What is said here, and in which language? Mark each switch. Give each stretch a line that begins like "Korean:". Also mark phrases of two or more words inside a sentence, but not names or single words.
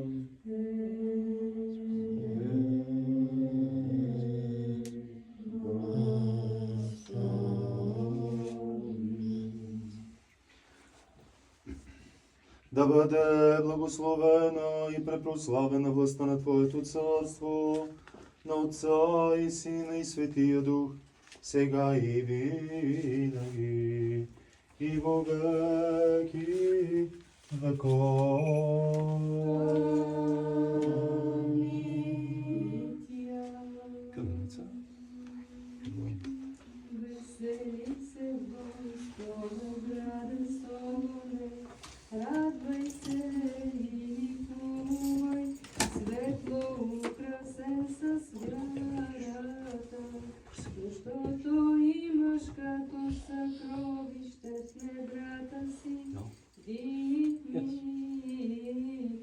Bulgarian: Да бъде благословена и препрославена властта на Твоето царство, на Отца и Сина и Светия Дух, сега и винаги,
Church Slavic: и во веки веков. Къдница?
Bulgarian: Весели се, Господа, града Солоне, радвай се и ликувай, светло украсен със вярата, защото имаш като съкровище в недрата си, дивни